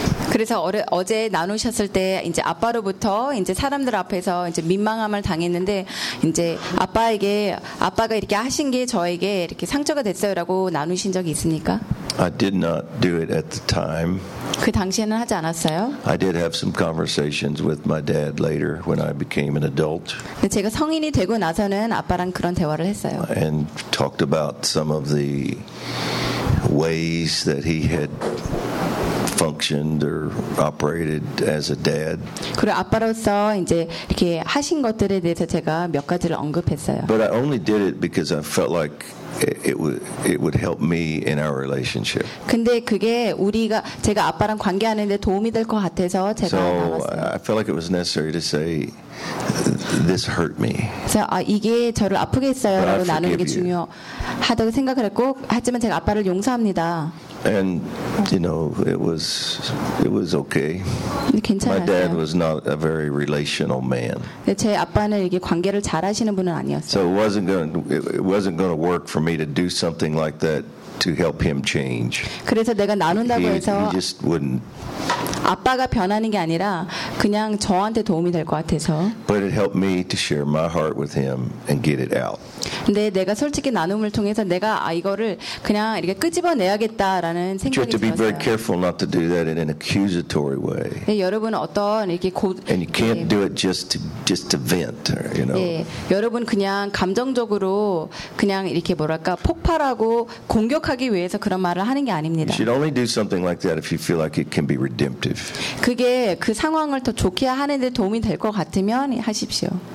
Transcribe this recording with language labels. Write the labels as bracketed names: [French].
[Korean] 그래서 어제 나누셨을 때 이제 아빠로부터 이제 사람들 앞에서 이제 민망함을 당했는데 이제 [English] I did not do it at the time. [Korean] 그 당시에는 하지 않았어요. [English] I did have some conversations with my dad later when I became an adult. [Korean] 근데 제가 성인이 되고 나서는 아빠랑 그런 대화를 했어요. [English] And talked about some of the ways that he had functioned or operated as a dad. [Korean] 그리고 아빠로서 이제 이렇게 하신 것들에 대해서 제가 몇 가지를 언급했어요. [English] But I only did it because I felt like it would help me in our relationship. [Korean] 근데 그게 우리가 제가 아빠랑 관계하는 데 도움이 될 것 같아서 제가 [English] So I felt like it was necessary to say this hurt me. [Korean] 그래서 이게 저를 아프게 했어요라고 나누는 게 중요하다고 생각을 했고 하지만 제가 아빠를 용서합니다. [English] And, you know, it was okay. [Korean] 괜찮아요. [English] My dad was not a very relational man. [Korean] 네, 제 아빠는 이게 관계를 잘하시는 분은 아니었어요. [English] So it wasn't going to work for me to do something like that to help him change. [Korean] 그래서 내가 나눈다고 해서 [English] he just wouldn't. [Korean] 아빠가 변하는 게 아니라 그냥 저한테 도움이 될 것 같아서. [English] But it helped me to share my heart with him and get it out. [Korean] 근데 내가 솔직히 나눔을 통해서 내가 아 이거를 그냥 이렇게 끄집어내야겠다라는 생각이 [English] You have to be very careful not to do that in an accusatory way. [Korean] 네, 여러분 어떤 이렇게 고 [English] And you can't [Korean] 네. [English] do it just to vent, or, you know. [Korean] 네, 여러분 그냥 감정적으로 그냥 이렇게 뭐랄까 폭발하고 공격하기 위해서 그런 말을 하는 게 아닙니다. [English] You should only do something like that if you feel like it can be redemptive. [Korean] 그게 그 상황을 더 좋게 하는 데 도움이 될 것 같으면 하십시오.